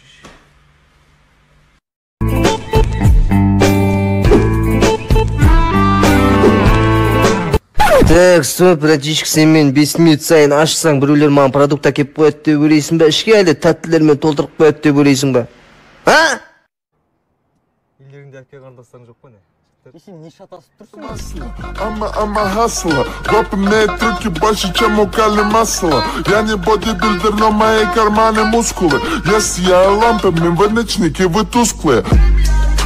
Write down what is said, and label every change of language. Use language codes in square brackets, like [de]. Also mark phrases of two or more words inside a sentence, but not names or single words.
[ru] Так, стоп, братишка, [kk] сен мен 5 минут сайын ашсаң, біреулер маған продукт әкеп қояды деп ойлайсың ба? Ішке әлі тәттілермен толтырып қояды деп ойлайсың ба? А? Елдеріңде әке қандастарың жоқ па не? Сен не шатасып тұрсың? [en] I'm a hustler, [ru] выполняю трюки больше, чем у Кали Массела. Я не бодибилдер, но мои карманы мускулы. Если я лампами, вы ночники, вы тусклые.